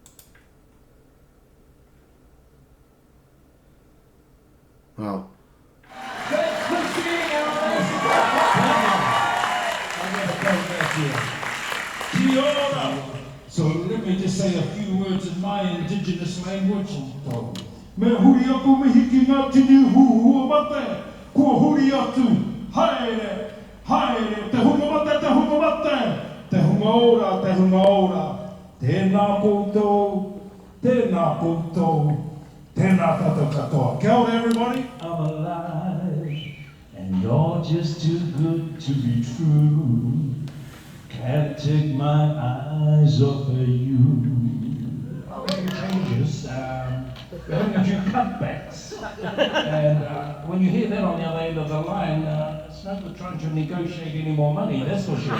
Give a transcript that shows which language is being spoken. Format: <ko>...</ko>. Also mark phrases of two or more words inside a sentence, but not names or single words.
<en>Oh. So let me just say a few words in my indigenous language.</en> <mi>Me huri aku me hiki ngā tini huhua mate. Kua huri atu. Haere, haere. Te hunga mate, te hunga mate. Te hunga ora, te hunga ora. Tēnā koutou, tēnā koutou, tēnā tātou katoa. Kia ora,</mi> <en>everybody. I'm alive, and you're just too good to be true. Can't take my eyes off of you. I'll make changes. We're having a few cutbacks. And when you hear that on the other end of the line, It's no good trying to negotiate any more money, that's for sure.</en>